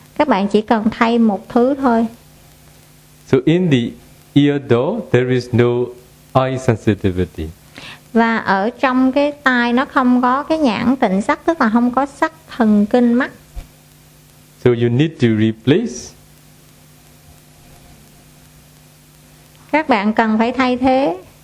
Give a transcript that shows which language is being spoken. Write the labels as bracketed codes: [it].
[vi] Các bạn chỉ cần thay một thứ thôi. [en] So in the ear door, there is no eye sensitivity. [vi] Và ở trong cái tai nó không có cái nhãn tịnh sắc, tức là không có sắc thần kinh mắt. [en] So you need to replace. [vi] Các bạn cần phải thay thế.